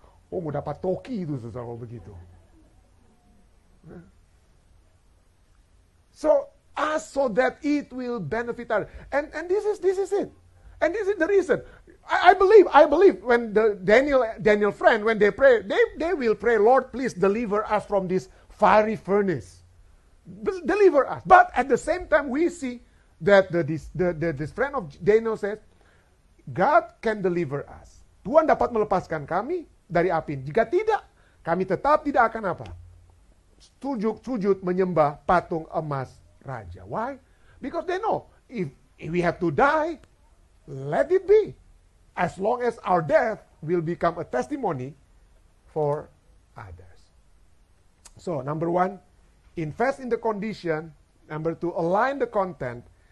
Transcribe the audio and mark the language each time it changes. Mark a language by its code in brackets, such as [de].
[id] Oh, mau dapat toki itu kalau begitu. [en] So ask so that it will benefit others. And this is it. And this is the reason. I believe when the Daniel friend, when they pray, they will pray, Lord, please deliver us from this fiery furnace. Deliver us. But at the same time, we see that this friend of Daniel says, God can deliver us. [id] Tuhan dapat melepaskan kami dari api. Jika tidak, kami tetap tidak akan apa? Sujud menyembah patung emas raja. [en] Why? Because they know, if we have to die, let it be. As long as our death will become a testimony for others. So, number 1, invest in the condition. Number 2, align the content.